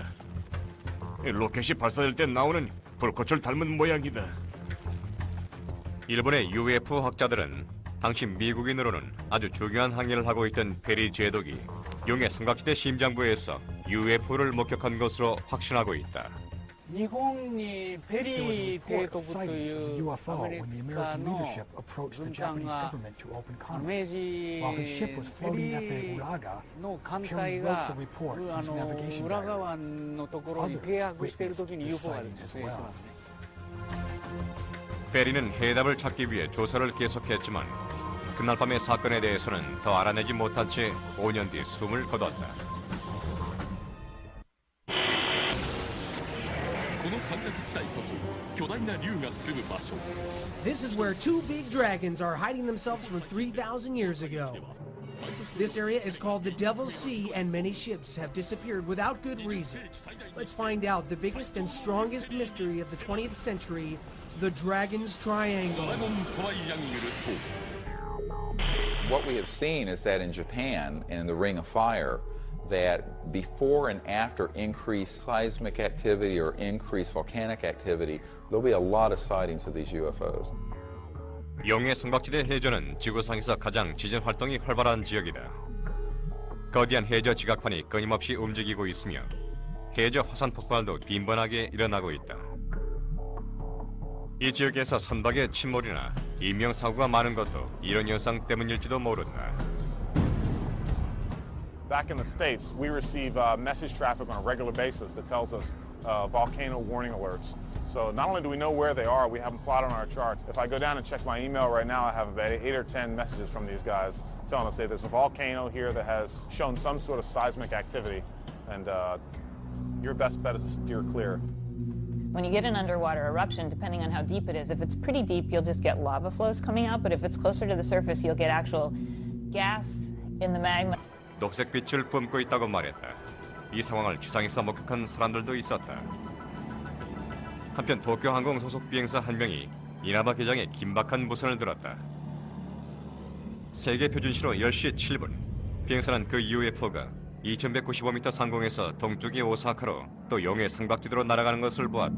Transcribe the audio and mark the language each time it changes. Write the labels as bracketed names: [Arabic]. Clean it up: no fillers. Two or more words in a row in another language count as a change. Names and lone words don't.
[Korean] 로켓이 발사될 때 나오는 불꽃을 닮은 모양이다. 일본의 UFO 학자들은 당시 미국인으로는 아주 중요한 항해를 하고 있던 페리 제독이 용의 삼각지대 심장부에서 UFO를 목격한 것으로 확신하고 있다. [Japanese] 日本にペリー提督というアメリカの軍艦が明治ペリーの艦隊が浦賀湾のところに停泊している時に UFOが出てますね。 [Korean] 페리는 해답을 찾기 위해 조사를 계속했지만 그날 밤의 사건에 대해서는 더 알아내지 못한 채 5년 뒤 숨을 거뒀다. [English] This is where two big dragons are hiding themselves from 3,000 years ago. This area is called the Devil's Sea, and many ships have disappeared without good reason. Let's find out the biggest and strongest mystery of the 20th century, the Dragon's Triangle. What we have seen is that in Japan and in the Ring of Fire, that before and after increased seismic activity or increased volcanic activity, there'll be a lot of sightings of these UFOs. [Korean] 용의 삼각지대 해저는 지구상에서 가장 지진 활동이 활발한 지역이다. 거대한 해저 지각판이 끊임없이 움직이고 있으며 해저 화산 폭발도 빈번하게 일어나고 있다. 이 지역에서 선박의 침몰이나 인명사고가 많은 것도 이런 현상 때문일지도 모른다. [English] Back in the States, we receive message traffic on a regular basis that tells us volcano warning alerts. So not only do we know where they are, we have them plotted on our charts. If I go down and check my email right now, I have about 8 or 10 messages from these guys telling us that there's a volcano here that has shown some sort of seismic activity, and your best bet is to steer clear. When you get an underwater eruption, depending on how deep it is, if it's pretty deep, you'll just get lava flows coming out, but if it's closer to the surface, you'll get actual gas in the magma. [Korean] 녹색 빛을 뿜고 있다고 말했다. 이 상황을 지상에서 목격한 사람들도 있었다. 한편 도쿄항공 소속 비행사 한 명이 이나바 기장에 긴박한 무선을 들었다. 세계 표준시로 10시 7분, 비행사는 그 UFO가 2195m 상공에서 동쪽의 오사카로 또 용의 삼각지대로 날아가는 것을 보았다.